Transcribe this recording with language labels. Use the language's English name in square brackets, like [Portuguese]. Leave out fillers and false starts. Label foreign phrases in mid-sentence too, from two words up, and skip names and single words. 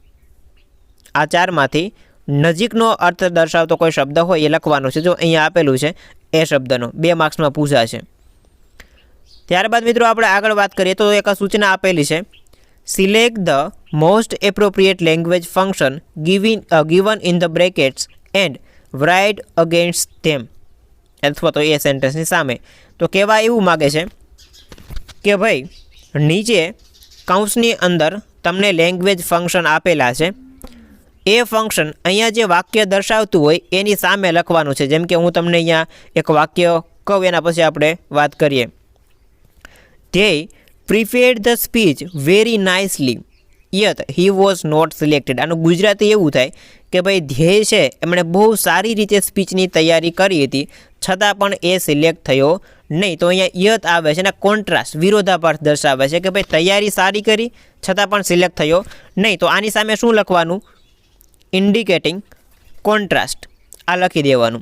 [Gujarati] આ 4માંથી નજીકનો અર્થ દર્શાવતો કોઈ શબ્દ હોય એ લખવાનો છે. જો અહીંયા આપેલું છે એ શબ્દનો 2 માર્ક્સમાં પૂછાશે. ત્યારબાદ મિત્રો આપણે આગળ વાત કરીએ તો એક સૂચના આપેલી છે [English] select the most appropriate language function given in the brackets and write against them, [Gujarati] અથવા તો એ સેન્ટેન્સની સામે. તો કહેવા એવું માગે છે કે ભાઈ નીચે કૌંસની અંદર તમને લેંગ્વેજ ફંક્શન આપેલા છે. એ ફંક્શન અહીંયા જે વાક્ય દર્શાવતું હોય એની સામે લખવાનું છે. જેમ કે હું તમને અહીંયા એક વાક્ય કહું, એના પછી આપણે વાત કરીએ. [English] They prepared the speech very nicely yet he was not selected. [Gujarati] આનું ગુજરાતી એવું થાય કે ભાઈ ધ્યેય છે એમણે બહુ સારી રીતે સ્પીચની તૈયારી કરી હતી, છતાં પણ એ સિલેક્ટ થયો નહીં. તો અહીંયા યત આવે છે ને કોન્ટ્રાસ્ટ, વિરોધાભાસ દર્શાવે છે કે ભાઈ તૈયારી સારી કરી છતાં પણ સિલેક્ટ થયો નહીં. તો આની સામે શું લખવાનું? [English] indicating contrast, [Gujarati] આ લખી દેવાનું.